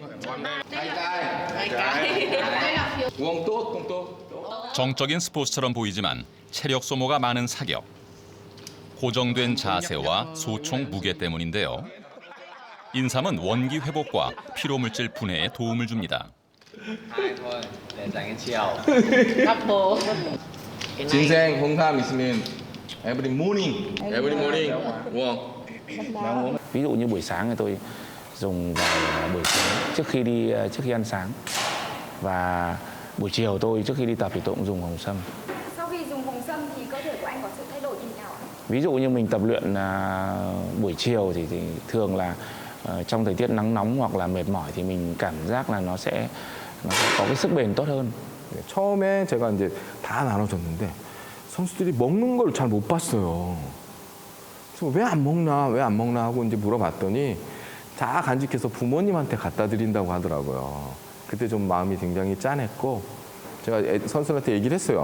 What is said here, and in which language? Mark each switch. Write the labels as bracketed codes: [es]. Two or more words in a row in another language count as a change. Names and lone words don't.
[ko] 정적인 스포츠처럼 보이지만 체력 소모가 많은 사격. 고정된 자세와 소총 무게 때문인데요. 인삼은 원기 회복과 피로물질 분해에 도움을 줍니다. 진생 홍삼 있으면 [en] every morning. [vi] Ví dụ như buổi sáng thì tôi dùng vào buổi sáng trước khi ăn sáng, và buổi chiều tôi trước khi đi tập thì tôi cũng dùng hồng sâm. Sau khi dùng hồng sâm thì cơ thể của anh có sự thay đổi như thế nào ạ? Ví dụ như mình tập luyện buổi chiều thì thường là trong thời tiết nắng nóng hoặc là mệt mỏi thì mình cảm giác là nó sẽ có cái sức bền tốt hơn. [ko] 처음에 제가 이제 다 나눠줬는데 선수들이 먹는 걸 잘 못 봤어요. 그래서 왜 안 먹나 하고 이제 물어봤더니 다 간직해서 부모님한테 갖다 드린다고 하더라고요. 그때 좀 마음이 굉장히 짠했고, 제가 선수들한테 얘기를 했어요.